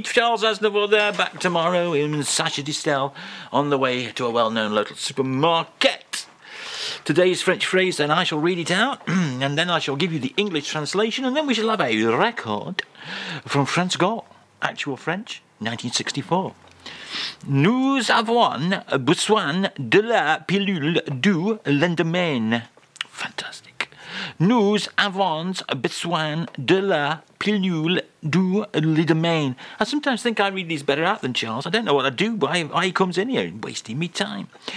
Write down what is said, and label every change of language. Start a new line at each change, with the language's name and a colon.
English: Charles Aznavour there, back tomorrow in Sacha Distel, on the way to a well-known local supermarket. Today's French phrase, and I shall read it out, and then I shall give you the English translation, and then we shall have a record from France Gall, actual French, 1964.
French: Nous avons besoin de la pilule du lendemain. Fantastic. Nous avons besoin de la pilule du lendemain.
English: I sometimes think I read these better out than Charles. I don't know what I do, why he comes in here wasting me time.